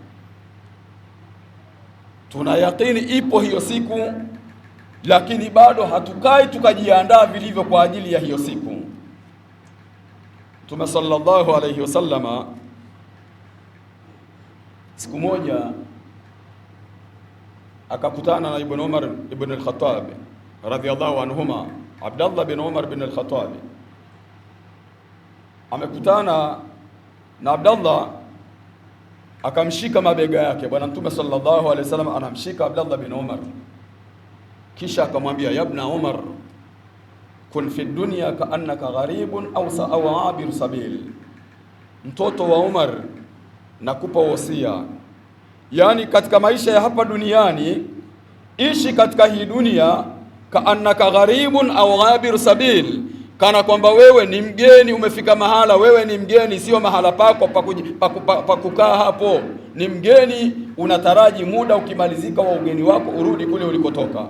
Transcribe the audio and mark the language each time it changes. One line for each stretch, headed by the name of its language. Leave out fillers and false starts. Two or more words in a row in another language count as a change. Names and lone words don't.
Swahili: Tunayakini ipo hiyo siku, lakini bado hatukai tukajiandaa vilivyo kwa ajili ya hiyo siku. Mtume
Arabic: صلى الله عليه وسلم
Swahili: siku moja akakutana na Ibn Umar ibn al-Khattab
Arabic: رضي الله عنهما.
Swahili: Abdullah bin Umar bin al-Khattab amekutana na Abdullah, akamshika mabega yake. Bwana Mtume
Arabic: صلى الله عليه وسلم
Swahili: anamshika Abdullah bin Umar, kisha akamwambia
Arabic: يا ابن عمر كن في الدنيا كأنك غريب أو عابر سبيل.
Swahili: Mtoto wa Umar, nakupa wasia, yani katika maisha ya hapa duniani ishi katika hii dunia
Arabic: كأنك غريب أو عابر سبيل,
Swahili: kana kwamba wewe ni mgeni, umefika mahala wewe ni mgeni, sio mahala pako pa kukaa hapo, ni mgeni, unataraji muda ukimalizika wa ugeni wako urudi kule ulikotoka.